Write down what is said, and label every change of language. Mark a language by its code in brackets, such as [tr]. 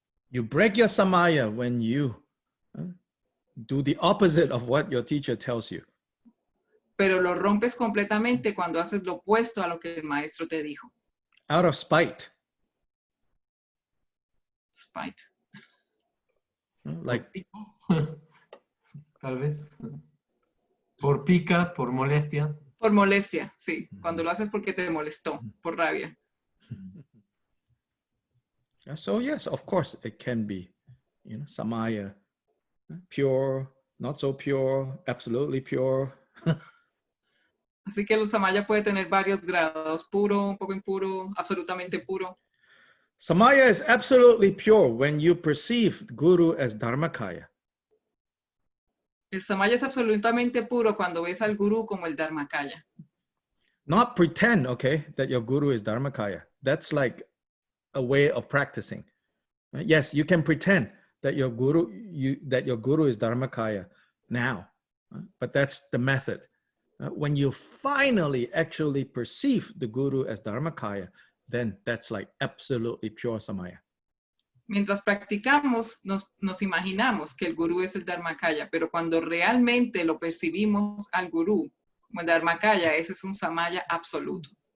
[en] You break your samaya when you do the opposite of what your teacher tells you. [es] Pero lo rompes completamente cuando haces lo opuesto a lo que el maestro te dijo. [en] Out of spite. Spite. Like, [es] tal vez. Por pica, por molestia. Por molestia, sí. Cuando lo haces porque te molestó, por rabia. [en] So yes, of course, it can be, samaya, pure, not so pure, absolutely pure. [es] Así que el samaya puede tener varios grados, puro, un poco impuro, absolutamente puro. [en] Samaya is absolutely pure when you perceive Guru as Dharmakaya. [es] El samaya es absolutamente puro cuando ves al gurú como el Dharmakaya. [en] Not pretend, okay, that your Guru is Dharmakaya. That's like a way of practicing. Yes, you can pretend that your Guru is Dharmakaya now, but that's the method. When you finally actually perceive the Guru as Dharmakaya, then that's like absolutely pure samaya. [es] Mientras practicamos, nos imaginamos que el gurú es el Dharmakaya, pero cuando realmente lo percibimos al gurú como el Dharmakaya, ese es un samaya absoluto.